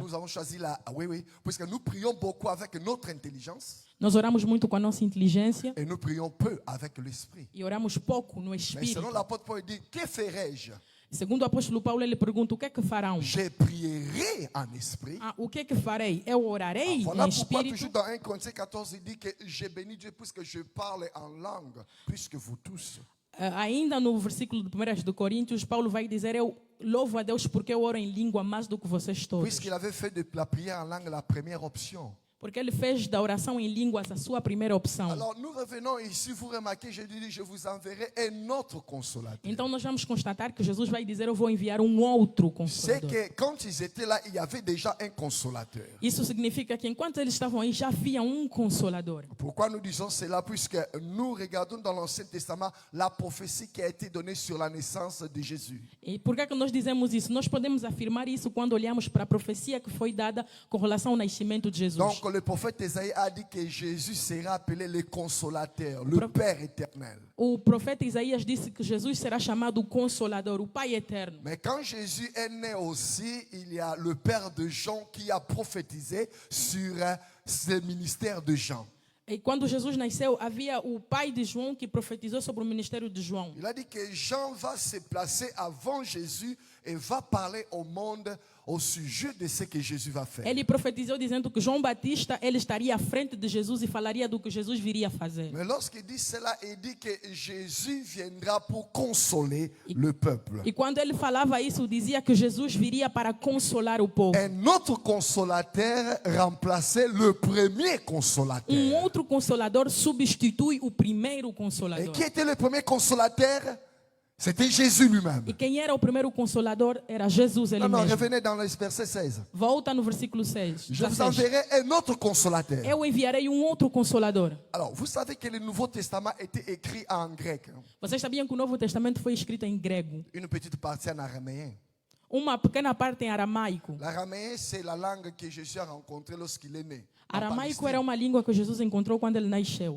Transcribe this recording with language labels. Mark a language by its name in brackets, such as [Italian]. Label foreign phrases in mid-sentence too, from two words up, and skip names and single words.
[French] Nous avons choisi oui, puisque nous prions beaucoup avec notre intelligence [Portuguese] Nós oramos muito com a nossa inteligência [French] et nous prions peu avec l'esprit. [Portuguese] e oramos pouco no [French] Mais [Portuguese] Espírito. [French] selon l'apôtre Paul, il dit, que ferai-je? [Portuguese] Segundo o apóstolo Paulo, ele pergunta: o que é que farão? [French] Je prierai en esprit. [Portuguese] O que é que farei? Eu orarei [French] Voilà [Portuguese] em [French] pourquoi [Portuguese] espírito. [French] toujours dans 1 Corinthiens 14, il dit que j'ai béni Dieu puisque je parle en langue, plus que vous tous. [Portuguese] Ainda no versículo de 1 de Coríntios, Paulo vai dizer: eu louvo a Deus porque eu oro em língua mais do que vocês todos. [French] Puisqu'il avait fait de la prière en langue la première option. [Portuguese] Porque ele fez da oração em línguas a sua primeira opção. [French] Alors nous revenons ici, vous remarquez, je dis, je vous enverrai un autre consolateur. [Portuguese] Então nós vamos constatar que Jesus vai dizer: eu vou enviar um outro [French] C'est [Portuguese] consolador. [French] que quand ils étaient là, il y avait déjà un consolateur. [Portuguese] Isso significa que enquanto eles estavam aí, já havia um consolador. [French] Pourquoi nous disons cela? Puisque nous regardons dans l'Ancien Testament la prophétie qui a été donnée sur la naissance de Jésus. [Portuguese] E por que é que nós dizemos isso? Nós podemos afirmar isso quando olhamos para a profecia que foi dada com relação ao nascimento de Jesus. [French] Donc le prophète Isaïe a dit que Jésus sera appelé le consolateur, le Père éternel. [Portuguese] O profeta Isaías disse que Jesus será chamado o Consolador, o Pai Eterno. [French] Mais quand Jésus est né aussi, il y a le père de Jean qui a prophétisé sur ce ministère de Jean. [Portuguese] E quando Jesus nasceu, havia o pai de João que profetizou sobre o ministério de João. [French] Il a dit que Jean va se placer avant Jésus et va parler au monde au sujet de ce que Jésus va faire. [Portuguese] Ele profetizou dizendo que João Batista ele estaria à frente de Jesus e falaria do que Jesus viria fazer. [French] Mais lorsqu'il dit cela, il dit que Jésus viendra pour consoler le peuple. [Portuguese] E quando ele falava isso, dizia que Jesus viria para consolar o povo. [French] Un autre consolateur remplaçait le premier consolateur. [Portuguese] Outro consolador substitui o primeiro [French] Et [Portuguese] consolador. [French] qui était le premier consolateur? C'était Jésus lui-même. [Portuguese] E quem era o primeiro consolador era Jesus ele [French] Non, [Portuguese] mesmo. [French] revenez dans le verset 16. [Portuguese] Volta no versículo 6. [French] Je vous 16. enverrai un autre consolateur. [Portuguese] Eu enviarei um outro consolador. [French] Alors, vous savez que le Nouveau Testament était écrit en grec. [Portuguese] Vocês sabiam que o Novo Testamento foi escrito em grego? [French] Une petite partie en araméen. [Portuguese] Uma pequena parte em aramaico. [French] L'araméen, c'est la langue que Jésus a rencontrée lorsqu'il est né. en [Portuguese] Aramaico [French] Palestine. [Portuguese] era uma língua que Jesus encontrou quando ele nasceu.